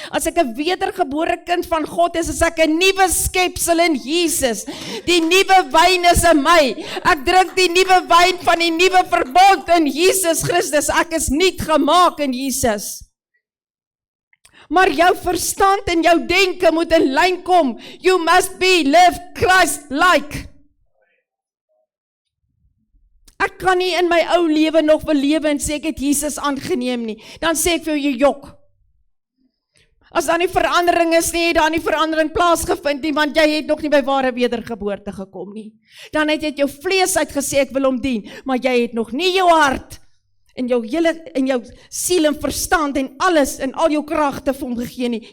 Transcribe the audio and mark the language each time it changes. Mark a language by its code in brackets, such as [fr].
[af] As ek 'n wedergebore kind van God is ek 'n nuwe skepsel in Jesus. Die nuwe wyn is in my. Ek drink die nuwe wyn van die nuwe verbond in Jesus Christus. Ek is nuut gemaak in Jesus. Maar jou verstand en jou denke moet in lyn kom. [en] You must be lived Christ-like. [af] Ek kan nie in my ou lewe nog belewe en sê ek het Jesus aangeneem nie. Dan sê ek vir jou, jy jok. As daar nie verandering is nie, dan nie verandering plaasgevind nie, want jy het nog nie by ware wedergeboorte gekom nie. Dan het jy jou vlees uitgesê, ek wil hom dien, maar jy het nog nie jou hart en jou siel en verstand en alles en al jou kragte vir hom gegee nie.